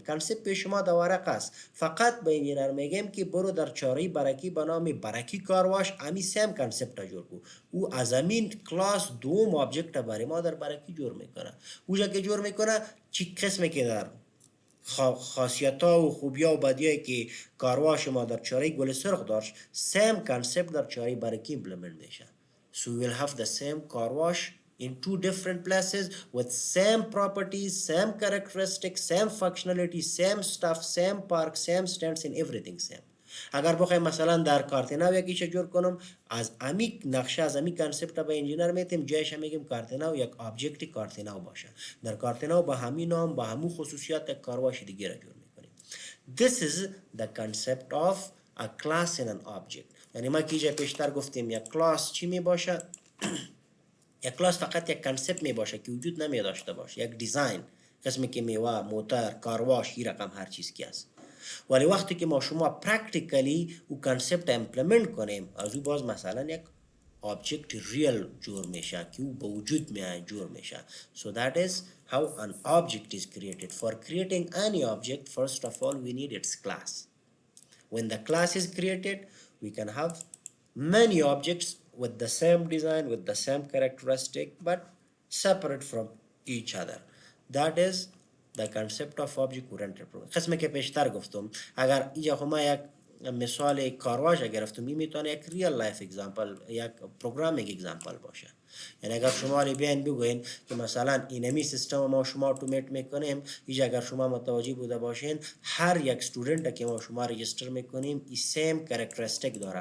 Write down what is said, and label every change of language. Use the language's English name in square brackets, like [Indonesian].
[Persian] کنسپت به شما در ورق است، فقط به انجینر میگیم که برو در چاره برکی به نام برکی کارواش امی سیم کنسپت جور کو. او از امین کلاس دوم آبجکت برای ما در برکی جور میکنه. اوجا که جور میکنه چی قسمی که در خاصیت ها و خوبی ها و بدی هایی که کارواش ما در چاره گل سرخ داشت، سیم کنسپت در چاره برکی implement میشه. [English] So we will have the same car wash in 2 different places with same properties, same characteristics, same functionality, same stuff, same park, same stands and everything same. [Persian] اگر بخوایم مثلا در کارتناو یکی چه جور کنم، از امی نقشه از امی کنسپت به انجینر میتیم، جایش میگیم کارتناو یک آبجکت کارتناو باشه. در کارتناو با همین نام با همون خصوصیات یک کارواش دیگه را جور میکنیم. [English] This is the concept of a class in an object. [Persian] یعنی ما که اینجا پیشتر گفتیم یک کلاس چی می باشه؟ یک کلاس فقط یک کنسپت می باشه که وجود نمی داشته باشه، یک دیزاین، قسمی که میوه، موتور، کارواش، این رقم هر چیز کی است. ولی وقتی که ما شما پرکتیکلی او کنسپت امپلمنت کنیم، از او باز مثلا یک آبجکت ریل جور میشه که او به وجود میاد جور میشه. [English] So that is how an object is created. For creating any object, first of all we need its class. When the class is created, we can have many objects with the same design, with the same characteristic, but separate from each other. That is the concept of object oriented programming. [Persian] قسمی که پیشتر گفتم، اگر اینجا ما یک مثال کارواش گرفتم، این میتونه یک ریال لایف اگزامپل، یک پروگرامینگ اگزامپل باشه. یعنی اگر شما بیاین بگوین که مثلا اینمی سیستم ما شما اتومات میکنیم، اینجا اگر شما متوجه بوده باشین هر یک استودنت که ما شما رجیستر میکنیم این سیم کاراکتریستیک داره.